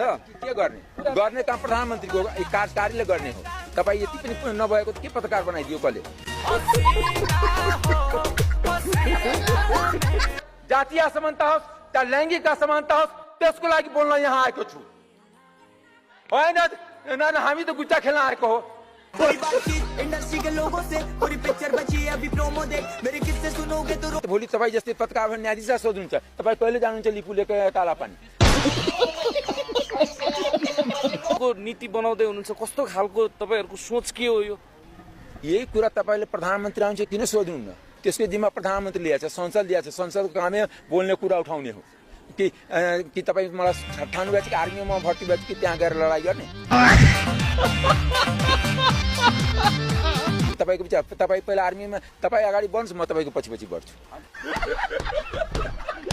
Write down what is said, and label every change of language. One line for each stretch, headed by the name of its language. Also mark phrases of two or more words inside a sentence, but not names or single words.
Nepali: के गर्ने गर्ने काम प्रधानमन्त्रीको कार्यले गर्ने हो तपाईँ यति पनि नभएको के पत्रकार बनाइदियो कसले जातीय असमानता होस् या लैङ्गिक असमानता होस् त्यसको लागि बोल्न यहाँ आएको छु होइन हामी त गुच्चा खेल्न आएको हो
Hindi: इंडस्ट्री के लोगों से पूरी पिक्चर बची है अभी प्रोमो देख मेरे किस्से सुनोगे तो
Nepali: भोलि तपाईँ जस्तै पत्रकार न्यायाधीश सोध्नुहुन्छ तपाईँ कहिले जानुहुन्छ लिपुलेको कालापानी नीति बनाउँदै हुनुहुन्छ कस्तो खालको तपाईँहरूको सोच के हो यो यही कुरा तपाईँले प्रधानमन्त्री आउँछ किन सोध्नुहुन्न त्यसको जिम्मा प्रधानमन्त्री लिएको छ संसद लिएको छ संसदको कामै बोल्ने कुरा उठाउने हो कि तपाईँ मलाई ठान्नु भएको छ कि आर्मीमा भर्ती भएको कि त्यहाँ गएर लडाइँ गर्ने तपाईँ पहिला आर्मीमा तपाईँ अगाडि बढ्नुहोस् म तपाईँको पछि बढ्छु